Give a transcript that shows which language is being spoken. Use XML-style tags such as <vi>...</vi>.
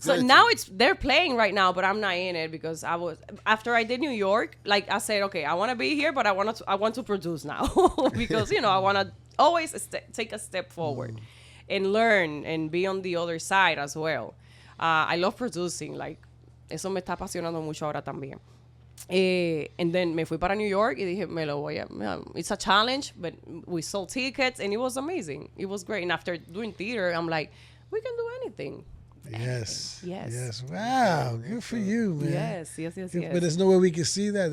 <en>So now they're playing right now, but I'm not in it because after I did New York, like I said, okay, I want to be here, but I want to produce now because I want to always take a step forward and learn and be on the other side as well. I love producing, like,</en> <es>eso me está apasionando mucho ahora también.</es> <en>And then</en> <es>me fui para New York y dije,</es> <en>it's a challenge, but we sold tickets and it was amazing. It was great. And after doing theater, I'm like, we can do anything. Yes. Yes. Yes. Wow. Good for you, man. Yes. But there's no way we can see that.</en>